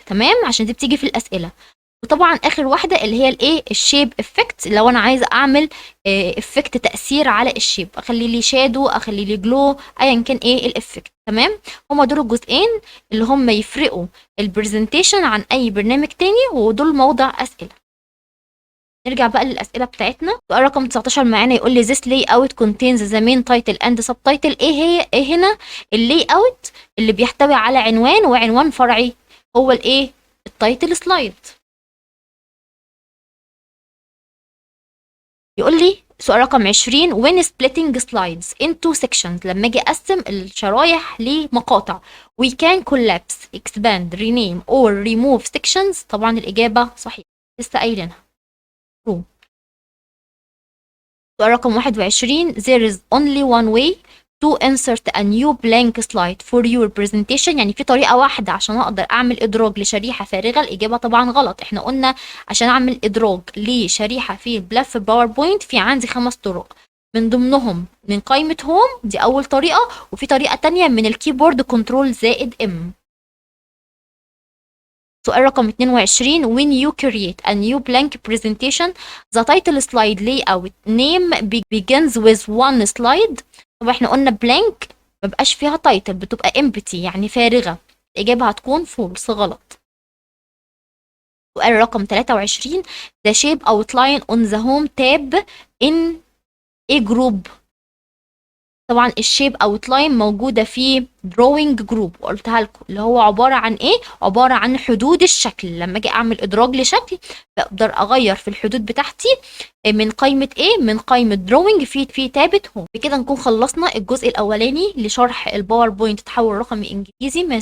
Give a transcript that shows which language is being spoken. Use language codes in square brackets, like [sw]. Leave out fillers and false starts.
[ar] تمام، عشان دي بتيجي في الاسئله. وطبعا اخر واحده اللي هي الايه الشيب افكت، لو انا عايزه اعمل افكت تاثير على الشيب، اخلي لي شادو، اخلي لي جلو، ايا كان ايه الافكت. تمام. هما دول الجزئين اللي هم يفرقوا البرزنتيشن عن اي برنامج تاني، ودول موضع اسئله. نرجع بقى للاسئله بتاعتنا. سؤال رقم 19 معانا يقول لي [en] this layout contains the main title and subtitle. [ar] ايه هنا اللي اوت اللي بيحتوي على عنوان وعنوان فرعي؟ هو الايه التايتل سلايد. يقول لي سؤال رقم 20 [en] when splitting slides into sections، [ar] لما اجي اقسم الشرايح لمقاطع [en] we can collapse expand rename or remove sections. [ar] طبعا الاجابه صحيحه لسه قايلينها true. سؤال رقم 21 [en] there is only one way to insert a new blank slide for your presentation، [ar] يعني في طريقة واحدة عشان أقدر أعمل إدراج لشريحة فارغة. الإجابة طبعا غلط. إحنا قلنا عشان أعمل إدراج لشريحة في الملف باوربوينت في عندي 5 طرق، من ضمنهم من قائمة هوم دي أول طريقة، وفي طريقة تانية من الكيبورد كنترول زائد M. سؤال رقم 22 [en] when you create a new blank presentation the title slide layout name begins with one slide. [ar] طب احنا قلنا blank مبقاش فيها title، بتبقى empty يعني فارغة. الإجابة هتكون false غلط. سؤال رقم 23 [en] the shape outline on the home tab in a group. [ar] طبعا الشيب اوتلاين موجوده في دروينج جروب، وقلتها لكم اللي هو عباره عن ايه؟ عباره عن حدود الشكل. لما اجي اعمل ادراج لشكل بقدر اغير في الحدود بتاعتي من قائمه ايه؟ من قائمه دروينج في تابه هوم. بكده نكون خلصنا الجزء الاولاني لشرح الباوربوينت تحول رقمي انجليزي.